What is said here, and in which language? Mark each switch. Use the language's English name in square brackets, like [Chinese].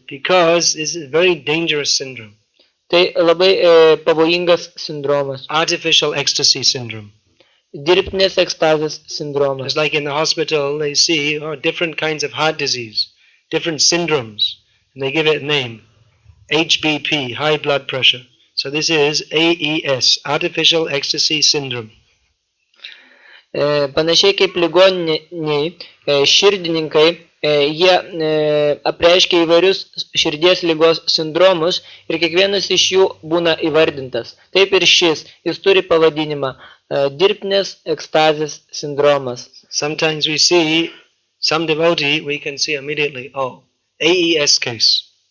[English] Because this is a very dangerous syndrome. [Lithuanian] Tai labai pavojingas sindromas. [English] Artificial ecstasy syndrome. [Lithuanian] Dirbtinės ekstazės sindromas. [English] It's like in the hospital they see different kinds of heart disease, different syndromes, and they give it a name. HBP, high blood pressure. So this is AES, artificial ecstasy syndrome. [Lithuanian] Panašiai kaip ligoniniai, širdininkai, jie apreiškia įvairius širdies ligos sindromus ir kiekvienas iš jų būna įvardintas. Taip ir šis, jis turi pavadinimą dirbtinės ekstazės sindromas. [English] Sometimes we see some devotee, we can see immediately, AES case.